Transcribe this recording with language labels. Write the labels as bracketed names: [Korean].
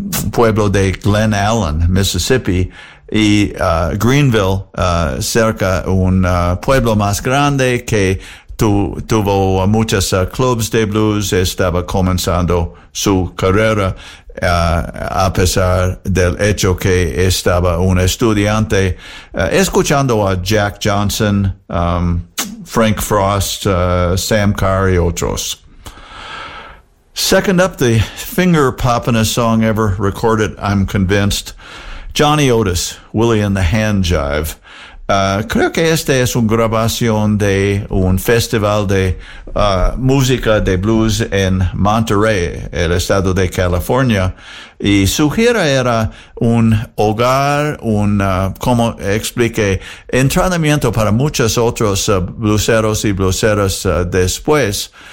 [Spanish] pueblo de Glen Allen, Mississippi, y Greenville, cerca un pueblo más grande que tuvo muchos clubs de blues, estaba comenzando su carrera a pesar del hecho que estaba un estudiante escuchando a Jack Johnson, Frank Frost, Sam Carr y otros. [English] Second up, the finger poppin'est song ever recorded, I'm convinced. Johnny Otis, Willie and the Hand Jive. [Spanish] Creo que esta es una grabación de un festival de música de blues en Monterey, el estado de California. Y su gira era un hogar, un, como expliqué, entrenamiento para muchos otros blueseros y blueseras después.